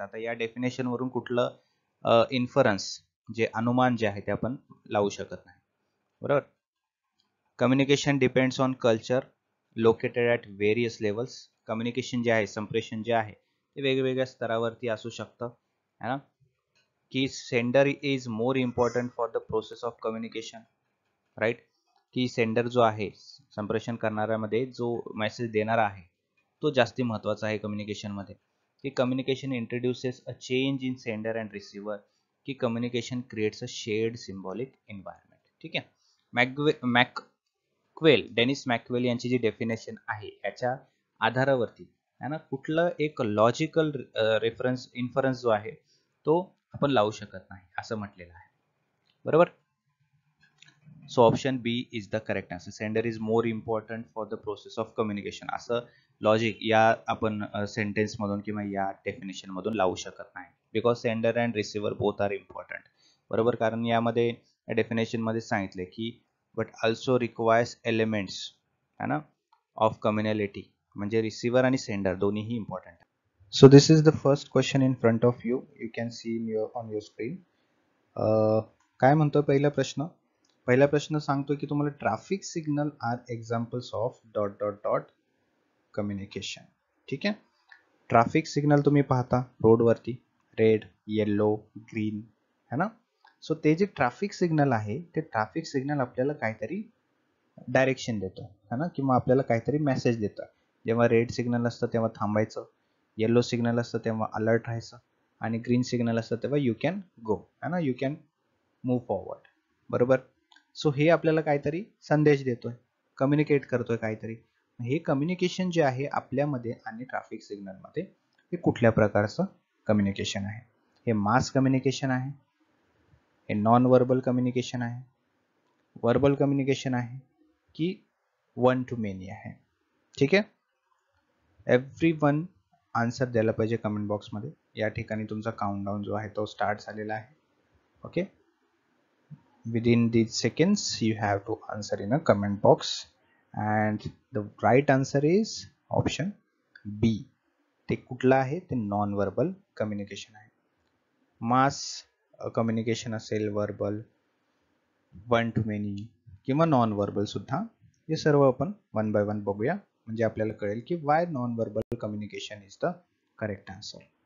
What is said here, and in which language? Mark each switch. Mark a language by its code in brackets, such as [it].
[mr] आता या डेफिनेशन वरून कुठलं इन्फरन्स जे अनुमान जे आहे ते आपण लावू शकत नाही, बरोबर. [en] Communication depends on culture located at various levels. [mr] Communication जे आहे, संप्रेषण जे आहे ते वेगवेगळ्या स्तरावरती असू शकतं, है ना. [en] की sender is more important for the process of communication, right. [mr] की सेंडर जो आहे, संप्रेषण करणाऱ्यामध्ये जो मेसेज देणारा आहे तो जास्ती महत्त्वाचा आहे कम्युनिकेशनमध्ये. [en] की communication introduces a change in sender and receiver, की communication creates a shared symbolic environment. [mr] ठीक आहे. मॅकवेल, डेनिस मॅकवेल यांची जी डेफिनेशन आहे याच्या आधारावरती है ना कुठलं एक लॉजिकल रेफरन्स इन्फरन्स जो आहे तो आपण लावू शकत नाही असं म्हटलेलं आहे, बरोबर. [en] So option B is the correct answer. Sender is more important for the process of communication, [mr] असं लॉजिक या आपण सेंटेन्स मधून किंवा या डेफिनेशन मधून लावू शकत नाही. [en] because sender and receiver both are important, [mr] बरोबर. कारण यामध्ये डेफिनेशन मध्ये सांगितले की [en] but also requires elements, [mr] है ना, ऑफ कम्युनॅलिटी, म्हणजे रिसिव्हर आणि सेंडर दोन्हीही important. [en] So this is the first question in front of you. You can see on your screen. [mr] काय म्हणतो पहिला प्रश्न? पहिला प्रश्न सांगतो की तुम्हाला [en] Traffic signal are examples of dot dot dot communication. [mr] ठीक आहे. ट्रॅफिक सिग्नल तुम्ही पाहता रोडवरती, रेड, येल्लो, ग्रीन, है ना. सो ते जे ट्रॅफिक सिग्नल आहे ते ट्रॅफिक सिग्नल आपल्याला काहीतरी डायरेक्शन देतो, है ना, किंवा आपल्याला काहीतरी मेसेज देतं. जेव्हा रेड सिग्नल असतं तेव्हा थांबायचं, येलो सिग्नल असतं तेव्हा अलर्ट राहायचं, आणि ग्रीन सिग्नल असतं तेव्हा [en] you can go, [mr] है ना, [en] you can move forward, [mr] बरोबर. सो हे आपल्याला काहीतरी संदेश देतोय, कम्युनिकेट करतोय काहीतरी. हे कम्युनिकेशन जे आहे आपल्यामध्ये आणि ट्रॅफिक सिग्नलमध्ये हे कुठल्या प्रकारचं कम्युनिकेशन आहे? हे मास कम्युनिकेशन आहे, हे नॉन वर्बल कम्युनिकेशन आहे, वर्बल कम्युनिकेशन आहे, की वन टू मेनी आहे? ठीक आहे. एव्हरीवन आन्सर द्यायला पाहिजे कमेंट बॉक्समध्ये. या ठिकाणी तुमचा काउंटडाऊन जो आहे तो स्टार्ट झालेला आहे. [en] Okay, within these seconds you have to answer in a comment box, and the right answer is option B. [mr] ते कुठलं आहे? ते नॉन वर्बल कम्युनिकेशन आहे. मास कम्युनिकेशन असेल, वर्बल, वन टू मेनी किंवा नॉन वर्बल सुद्धा, हे सर्व आपण वन बाय वन बघूया, म्हणजे आपल्याला कळेल की [en] Why non verbal communication is the correct answer.